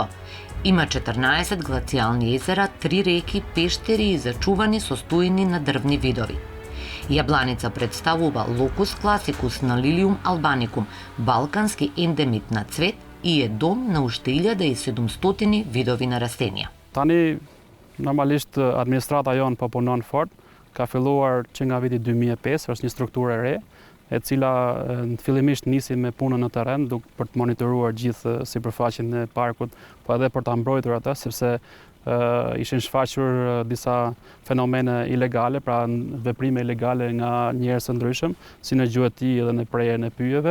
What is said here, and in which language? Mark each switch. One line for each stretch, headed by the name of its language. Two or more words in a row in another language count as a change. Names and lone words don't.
Macedonian: Има 14 глацијални езера, 3 реки, пештери и зачувани состојни на дрвни видови. Јабланица представува локус класикус на Лилиум албаникум, балкански ендемит на цвет и е дом на уште 1700 видови на растенија.
Albanian: Tani normalisht administrata jonë po punon fort, ka filluar që nga viti 2005, është një strukturë e re, e cila fillimisht nisi me punën në terren për të monitoruar gjithë sipërfaqen e parkut, po edhe për ta mbrojtur atë, sepse ishin shfaqur disa fenomene ilegale, pra veprime ilegale nga njerëz të ndryshëm, si në gjuhëti dhe në prerjen e pyjeve.